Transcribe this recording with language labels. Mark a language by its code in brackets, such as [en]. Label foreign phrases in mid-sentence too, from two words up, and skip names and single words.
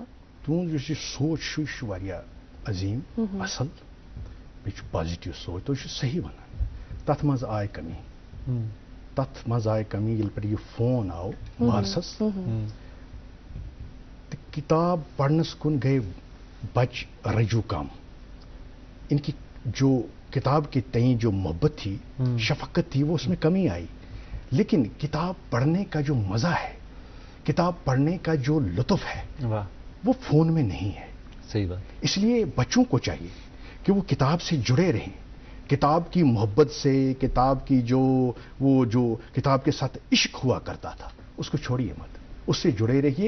[ks] تُہُنٛد یُس یہِ سونٛچ چھُ یہِ چھُ واریاہ عظیٖم، اصل، بیٚیہِ چھُ پازِٹِو سونٛچ، تُہۍ چھِو صحیح ونان، تتھ منٛز آیہِ کمی، تتھ منٛز آیہِ کمی ییٚلہِ پٮ۪ٹھ یہِ فون آو بارسس، تہٕ کتاب پرنس کُن گٔے بچہِ رجوع کم، [ur] ان کی جو کتاب کے تئیں جو محبت تھی، شفقت تھی، وہ اس میں کمی آئی، لیکن کتاب پڑھنے کا جو مزہ ہے، کتاب پڑھنے کا جو لطف ہے، وہ فون میں نہیں ہے۔ صحیح بات۔ اس لیے بچوں کو چاہیے کہ وہ کتاب سے جڑے رہیں، کتاب کی محبت سے، کتاب کی جو کتاب کے ساتھ عشق ہوا کرتا تھا، اس کو چھوڑیے مت، اس سے جڑے رہیے۔